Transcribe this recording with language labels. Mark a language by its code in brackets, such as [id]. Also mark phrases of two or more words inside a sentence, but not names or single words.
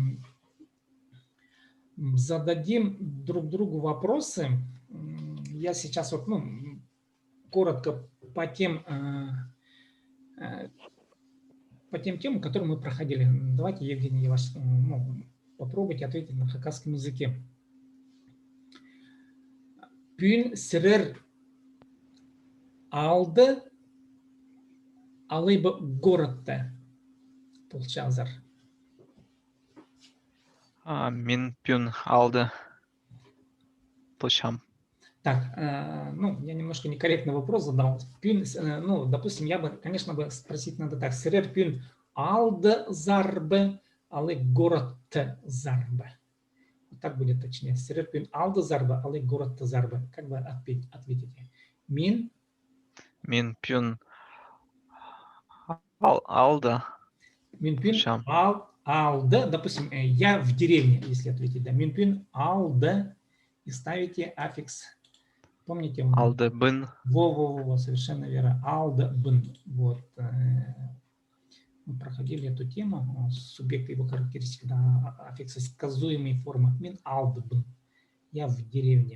[ru] Зададим друг другу вопросы. Я сейчас вот, коротко по тем темам, которые мы проходили. Давайте, Евгений, попробуйте ответить на хакасском языке. [kjh] Пюн сирер алды алыбы городта полчазар. Мин пюн алды полчам. [ru] Так, я немножко некорректный вопрос задал. Пюн, допустим, я бы, конечно, спросить надо так. [kjh] Сирер пюн алды зарбы, алы городта зарбы. [ru] Вот так будет точнее. [kjh] Сирер пюн алды зарбы, алы городта зарбы. [ru] Как вы ответите? [kjh] Мин пюн алда. Мин пюн алда, [ru] допустим, я в деревне, если ответить, да. [kjh] Мин пюн алда [ru] и ставите аффикс. Помните? [kjh] Алда бын. [ru] Во, совершенно верно. [kjh] Алда бын. [ru] Вот. Мы проходили эту тему, субъект и его характеристики, да, аффиксы сказуемой формы. [kjh] Мин алдбн. [ru] Я в деревне.